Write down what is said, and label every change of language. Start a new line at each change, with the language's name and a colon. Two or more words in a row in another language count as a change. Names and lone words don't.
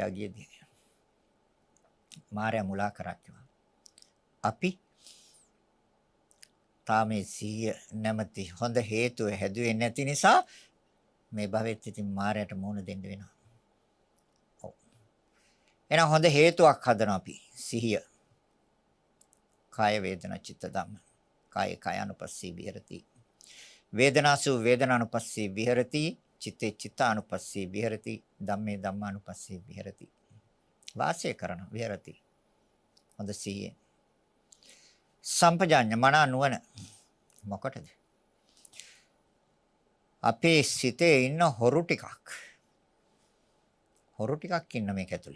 Sinhala: එයා ගියේදී. මාරයා මුලා කරා කිව්වා. අපි තාමේ සිහිය නැමැති හොඳ හේතුව හැදුවේ නැති නිසා මේ භවෙත් ඉතින් මායයට මුහුණ දෙන්න වෙනවා. ඔව්. එහෙනම් හොඳ හේතුවක් හදනවා අපි සිහිය.
Pali: කාය වේදනා චිත්ත ධම්ම. කාය කායानुපස්සී විහෙරති. වේදනාසු වේදනානුපස්සී විහෙරති. චිත්තේ චිත්තානුපස්සී විහෙරති. ධම්මේ ධම්මානුපස්සී විහෙරති.
Sinhala: වාසය කරන විහෙරති. හොඳ සිහිය. සම්පජාඤ්ඤ මන නුවණ මොකටද? අපේ සිතේ ඉන්න හොරු ටිකක්. හොරු ටිකක් ඉන්න මේක ඇතුලේ.